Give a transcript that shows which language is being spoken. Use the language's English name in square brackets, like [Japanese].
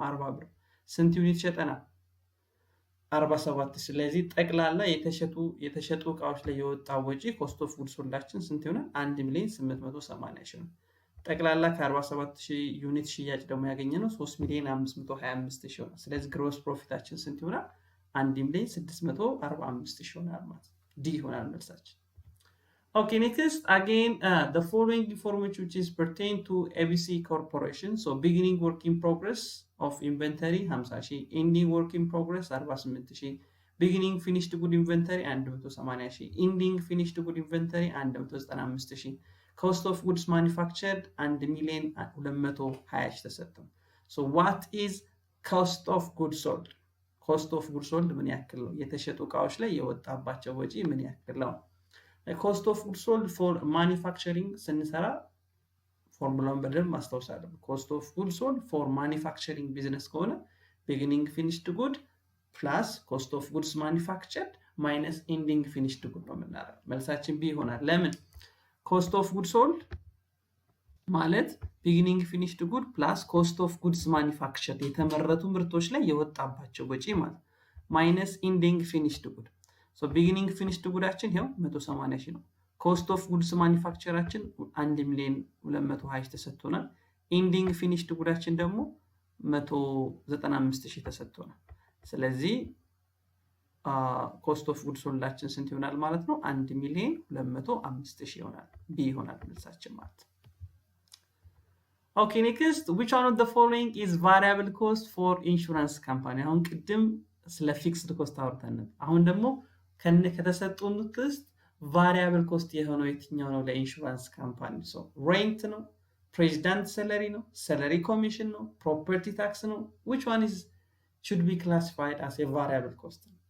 [Amharic] 40 ብር። ስንት ዩኒት ሸጠናል? 47። ስለዚህ ጠቅላላ የተሸጡ እቃዎች ላይ የወጣው ወጪ ኮስት ኦፍ ጉድ ሶልዳችን ስንት ይሆናል? 1,880,000 ነው። ጠቅላላ ከ47000 ዩኒት ሽያጭ ደግሞ ያገኘነው 3,525,000 ይሆናል። ስለዚህ ግሮስ ፕሮፊታችን ስንት ይሆናል? 1,645,000 ይሆናል ማለት ነው። ዲ ይሆናል መልሳችን። [English] Okay, next again the following information which is pertain to ABC Corporation. So beginning work in progress of inventory 50,000, ending work in progress 48,000, beginning finished good inventory 180,000, ending finished good inventory 195,000, cost of goods manufactured 1,220,000 ተሰጥቷል። So what is cost of goods sold? cost of goods sold [Amharic] ምን ያክል ነው? የተሸጡ እቃዎች ላይ የወጣባቸው ወጪ ምን ያክል ነው? ኮስት ኦፍ ጉድ ሶልድ ፎር ማኒፋክቸሪንግ ስንሰራ ፎርሙላውን በደንብ ማስታወስ አለብን። ኮስት ኦፍ ጉድ ሶልድ ፎር ማኒፋክቸሪንግ ቢዝነስ ከሆነ [English] ቢጊኒንግ ፊኒሽድ ጉድ ፕላስ ኮስት ኦፍ ጉድስ ማኒፋክቸርድ ማይነስ ኢንዲንግ ፊኒሽድ ጉድ [Amharic] ነው የምናደርገው። መልሳችን ቢ ይሆናል። ለምን? ኮስት ኦፍ ጉድ ሶልድ ማለት ቢጊኒንግ ፊኒሽድ ጉድ ፕላስ ኮስት ኦፍ ጉድስ ማኒፋክቸርድ የተመረቱ ምርቶች ላይ የወጣባቸው ወጪ ማለት ማይነስ ኢንዲንግ ፊኒሽድ ጉድ። ሶ ቢጊኒንግ ፊኒሽድ ጉዳችን ይሄው 180,000 ነው። ኮስት ኦፍ ጉድስ ማኒፋክቸራችን 1,220,000 ተሰጥቶናል። ኢንዲንግ ፊኒሽድ ጉዳችን ደግሞ 195,000 ተሰጥቶናል። ስለዚህ ኮስት ኦፍ ጉድስ ሶልዳችን ስንት ይሆናል ማለት ነው? 1,205,000 ይሆናል። ቢ ይሆናል መልሳችን ማለት ነው። [English] Okay, next, which one of the following is variable cost for insurance company? [Amharic] አሁን ቅድም ስለ ፊክስድ ኮስት አውርተን ነበር። አሁን ደግሞ ከተሰጡት ውስጥ ቫሪያብል ኮስት የሆነው የትኛው ነው ለኢንሹራንስ ካምፓኒ? ሶ ሬንት ነው፣ ፕሬዚዳንት ሰለሪ ነው፣ ሰለሪ ኮሚሽን ነው፣ ፕሮፐርቲ ታክስ ነው። [English] which one is should be classified as a variable cost?